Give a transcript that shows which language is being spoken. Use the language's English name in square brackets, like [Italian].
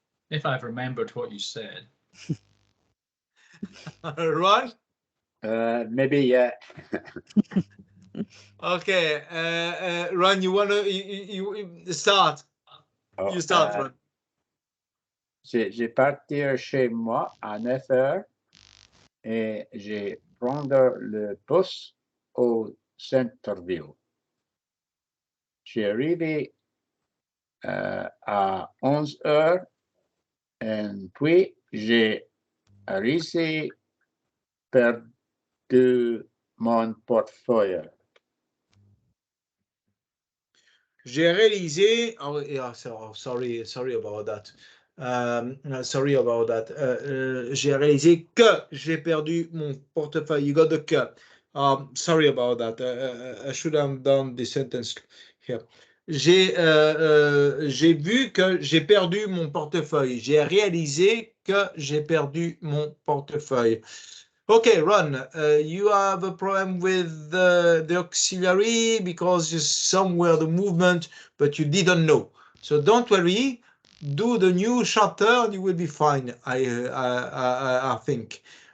[English] If I've remembered what you said. Ron? Maybe, yeah. Okay. Ron, you want to you start? Oh, You start, Ron. [French] J'ai parti chez moi à 9 heures et j'ai prendre le bus au centre-ville. J'ai arrivé à 11 heures et puis j'ai réussi perdu mon portefeuille. J'ai réalisé. [English] Oh, yeah, sorry about that. Sorry about that. [French] J'ai réalisé que j'ai perdu mon portefeuille. [English] You got the que. Sorry about that. I should have done the sentence here. [French] J'ai vu que j'ai perdu mon portefeuille. J'ai réalisé que j'ai perdu mon portefeuille. [English] Okay, Ron, you have a problem with the auxiliary because you somewhere the movement, but you didn't know. So don't worry, do the new chapter and you will be fine, I think.